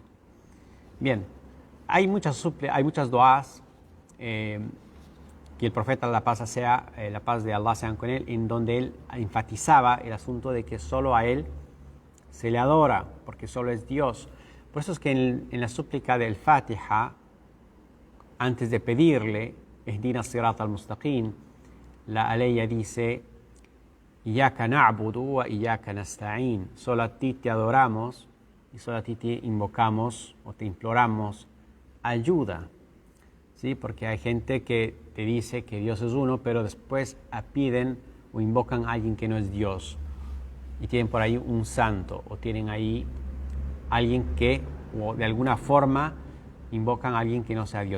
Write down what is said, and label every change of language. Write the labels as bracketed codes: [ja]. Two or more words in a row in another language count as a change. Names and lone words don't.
[es] Bien, hay muchas duas que el profeta, la paz de Allah sea con él, en donde él enfatizaba el asunto de que solo a él se le adora, porque solo es Dios. Por eso es que en la súplica del Fatiha, antes de pedirle, [ar] اهدنا الصراط المستقيم, [es] la aleya dice, [ar] إياك نعبد و إياك نستعين. [es] Solo a ti te adoramos y solo a ti te invocamos o te imploramos ayuda. ¿Sí? Porque hay gente que te dice que Dios es uno, pero después piden o invocan a alguien que no es Dios. Y tienen por ahí un santo, o tienen ahí alguien que, o de alguna forma, invocan a alguien que no sea Dios.